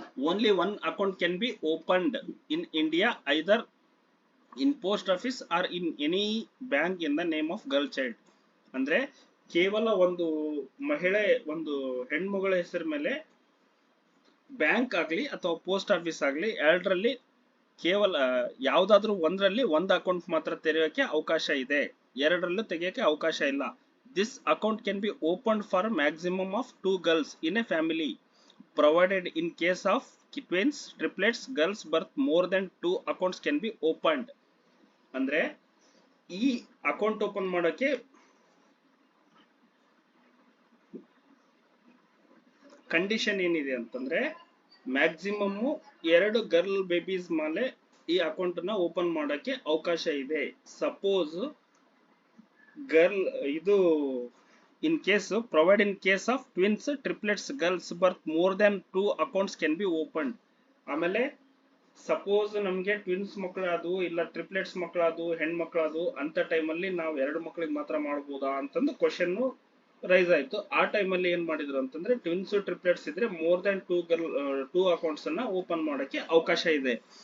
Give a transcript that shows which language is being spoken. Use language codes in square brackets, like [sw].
[en] Only one account can be opened in India, either in post office or in any bank in the name of girl child. [kn] ಅಂದ್ರೆ ಕೇವಲ ಒಂದು ಮಹಿಳೆ, ಒಂದು ಹೆಣ್ಮಗಳ ಹೆಸರ ಮೇಲೆ bank ಆಗ್ಲಿ ಅಥವಾ ಪೋಸ್ಟ್ ಆಫೀಸ್ ಆಗ್ಲಿ ಎರಡರಲ್ಲಿ ಕೇವಲ ಯಾವ್ದಾದ್ರೂ ಒಂದರಲ್ಲಿ ಒಂದು ಅಕೌಂಟ್ ಮಾತ್ರ ತೆರೆಯೋಕೆ ಅವಕಾಶ ಇದೆ, ಎರಡರಲ್ಲೂ ತೆಗೆಯೋಕೆ ಅವಕಾಶ ಇಲ್ಲ. [en] This account can be opened for maximum of 2 girls in a family, provided in case of twins, triplets, girls birth more than 2 accounts can be opened. [kn] ಅಂದ್ರೆ ಈ ಅಕೌಂಟ್ ಓಪನ್ ಮಾಡೋಕೆ ಕಂಡೀಷನ್ ಏನಿದೆ ಅಂತಂದ್ರೆ ಮ್ಯಾಕ್ಸಿಮಮ್ 2 ಗರ್ಲ್ ಬೇಬೀಸ್ ಮೇಲೆ ಈ account ನ open ಮಾಡೋಕೆ ಅವಕಾಶ ಇದೆ. ಸಪೋಸ್ ಗರ್ಲ್ ಇದು [en] in case provide in case of twins, triplets, girls birth more than 2 accounts can be opened. [kn] ಆಮೇಲೆ ಸಪೋಸ್ ನಮ್ಗೆ ಟ್ವಿನ್ಸ್ ಮಕ್ಕಳಾದವು ಇಲ್ಲ ಟ್ರಿಪ್ಲೆಟ್ಸ್ ಮಕ್ಕಳಾದವು ಹೆಣ್ಮಕ್ಳಾದವು ಅಂತ ಟೈಮಲ್ಲಿ ನಾವು 2 ಮಕ್ಕಳಿಗೆ ಮಾತ್ರ ಮಾಡ್ಬೋದಾ ಅಂತಂದು ಕ್ವಶನ್ ರೈಸ್ ಆಯ್ತು. ಆ ಟೈಮಲ್ಲಿ ಏನ್ ಮಾಡಿದ್ರು ಅಂತಂದ್ರೆ ಟ್ವಿನ್ಸ್ ಟ್ರಿಪ್ಲೆಟ್ಸ್ ಇದ್ರೆ ಮೋರ್ ದನ್ 2 ಅಕೌಂಟ್ಸ್ ಅನ್ನ ಓಪನ್ ಮಾಡೋಕೆ ಅವಕಾಶ ಇದೆ.